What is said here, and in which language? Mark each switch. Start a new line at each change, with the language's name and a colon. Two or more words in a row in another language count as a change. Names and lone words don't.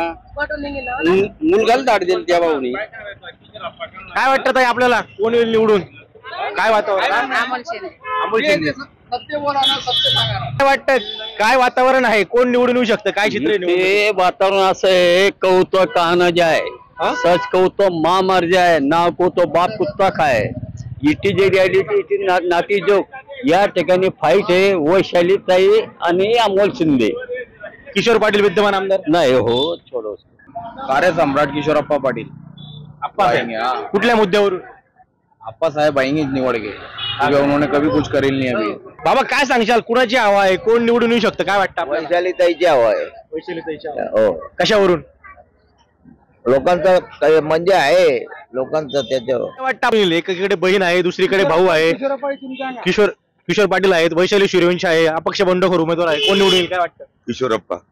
Marathi: मुलगाला दाड देईल त्या भाऊनी. काय वाटतं ताई आपल्याला, कोण येईल निवडून? काय वातावरण? अमोल शिंदे. अमोल शिंदे. काय वाटतं, काय वातावरण आहे, कोण निवडून येऊ शकतं, काय चित्र आहे निवडणुकीत? ते वातावरण असं आहे,
Hindi: कहू तो कहाना जाए, सच कहू तो माँ मर जाए, ना को तो बाप कुत्ता खाए.
Marathi: इटी जे रियालिटी इटी नाती जोक या ठिकाणी फाईट आहे वैशालीताई आणि अमोल शिंदे. किशोर पाटील विद्यमान आमदार नाही हो छोडो. कार्य सम्राट किशोरप्पा पाटील. कुठल्या मुद्द्यावरून?
Hindi: अप्पा साहेब आएंगे निवड के, क्योंकि उन्होंने कभी कुछ करेल नहीं अभी.
Marathi: बाबा काय सांगशाल, कुणाची हवा आहे, कोण निवडून येऊ शकतं, काय वाटतं आपल्याला? वैशालीताईची हवा आहे. वैशालीताईच्या. हो, कशावरून? लोकांचं म्हणजे आहे, लोकांचं त्याच्यावर. काय वाटतं आपल्याला, एकीकडे बहीण आहे, दुसरीकडे भाऊ आहे, किशोर पाटील आहेत, वैशाली सूर्यवंशी आहे, अपक्ष बंडखोर उमेदवार आहे, कोण निवडून येईल काय वाटतं?